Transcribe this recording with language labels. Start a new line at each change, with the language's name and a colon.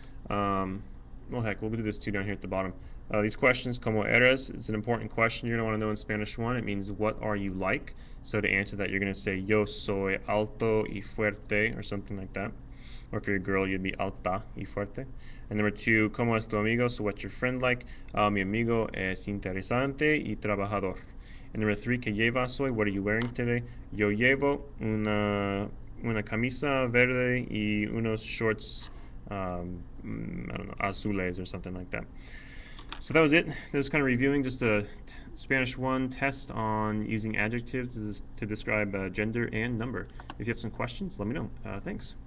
English: Well, heck, we'll do this 2 down here at the bottom. These questions,
Spanish: como eres,
English: it's an important question you're going to want to know in Spanish 1. It means, what are you like? So to answer that, you're going to say,
Spanish: yo soy alto y fuerte,
English: or something like that. Or if you're a girl, you'd be
Spanish: alta y fuerte.
English: And number 2,
Spanish: como es tu amigo?
English: So what's your friend like?
Spanish: Mi amigo es interesante y trabajador.
English: And number 3,
Spanish: que llevas hoy?
English: What are you wearing today?
Spanish: Yo llevo una camisa verde y unos shorts,
English: I don't know, azules or something like that. So that was it. That was kind of reviewing just a Spanish 1 test on using adjectives to describe gender and number. If you have some questions, let me know. Thanks.